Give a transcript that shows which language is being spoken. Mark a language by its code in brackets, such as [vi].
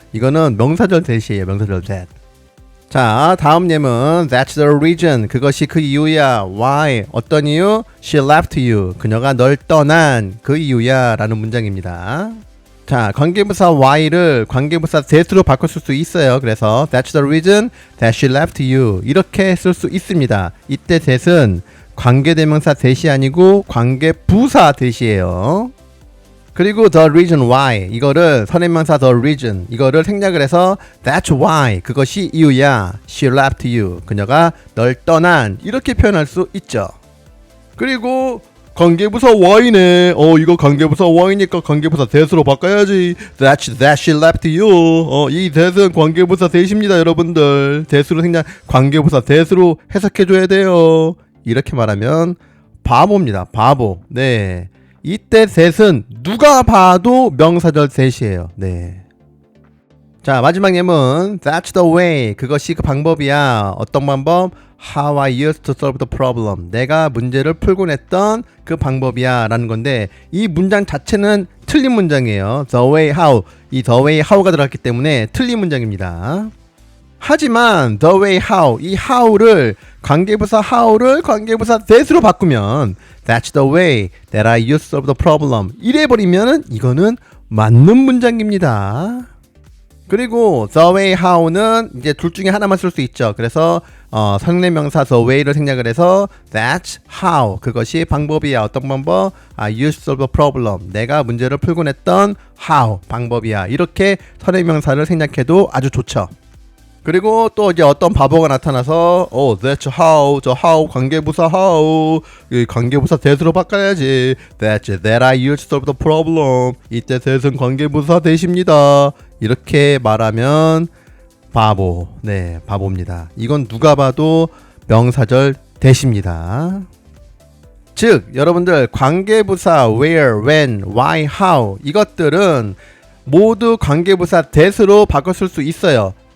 [ko] 이거는 명사절 that이에요. 명사절 that. 자 다음 예문 [en] That's the reason [ko] 그것이 그 이유야. Why 어떤 이유? [en] She left you [ko] 그녀가 널 떠난 그 이유야 라는 문장입니다. 자 관계부사 why를 관계부사 that으로 바꿀 수 있어요. 그래서 [en] That's the reason that she left you [ko] 이렇게 쓸 수 있습니다. 이때 that은 관계대명사 that이 아니고 관계부사 that이에요. 그리고 the reason why 이거를 선행명사 the reason 이거를 생략을 해서 that's why 그것이 이유야. [en] She left you [ko] 그녀가 널 떠난 이렇게 표현할 수 있죠. 그리고 관계부사 why네. 이거 관계부사 why니까 관계부사 that으로 바꿔야지. [en] That's that she left you. [ko] 이 that은 관계부사 that입니다, 여러분들. that으로 생략 관계부사 that으로 해석해줘야 돼요. 이렇게 말하면 바보입니다. 바보. 네. 이때 that은 누가 봐도 명사절 that이에요. 네. 자 마지막 예문 [en] That's the way [ko] 그것이 그 방법이야. 어떤 방법? [en] How I used to solve the problem [ko] 내가 문제를 풀곤 했던 그 방법이야 라는 건데 이 문장 자체는 틀린 문장이에요. The way how 이 the way how가 들어갔기 때문에 틀린 문장입니다. 하지만 the way how 이 how를 관계부사 how를 관계부사 that으로 바꾸면 [en] That's the way that I used to solve the problem [ko] 이래버리면은 이거는 맞는 문장입니다. 그리고 the way how는 이제 둘 중에 하나만 쓸 수 있죠. 그래서 상대명사 the way를 생략을 해서 That's how 그것이 방법이야. 어떤 방법? [en] I used to solve the problem [ko] 내가 문제를 풀곤 했던 [en] how 방법이야. [ko] 이렇게 선행명사를 생략해도 아주 좋죠. 그리고 또 이제 어떤 바보가 나타나서 that's how 저 how 관계부사 how 이 관계부사 that으로 바꿔야지. [en] That's that I used to solve the problem [ko] 이때 that은 관계부사 that입니다. 이렇게 말하면 바보. 네, 바보입니다. 이건 누가 봐도 명사절 that입니다. 즉 여러분들 관계부사 where, when, why, how 이것들은 모두 관계부사 that으로 바꿨을 수 있어요.